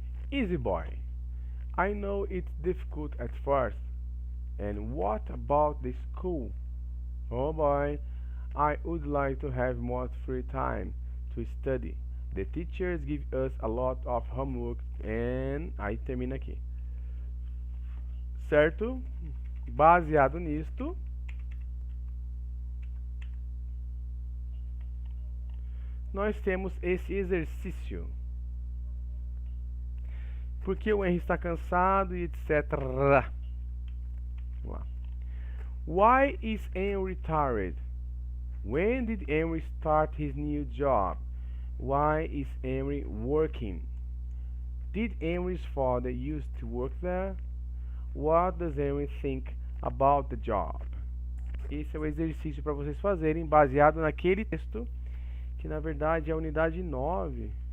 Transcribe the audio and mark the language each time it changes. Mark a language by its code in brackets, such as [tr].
[en] Easy boy. I know it's difficult at first. And what about the school? Oh boy, I would like to have more free time to study. The teachers give us a lot of homework and [pt] aí termina aqui. Certo? Baseado nisto, nós temos esse exercício. Porque o Henry está cansado e etc. Vamos lá. [en] Why is Henry tired? When did Henry start his new job? Why is Henry working? Did Henry's father used to work there? What does Henry think about the job? [pt] Esse é o exercício para vocês fazerem baseado naquele texto, que na verdade é a unidade 9.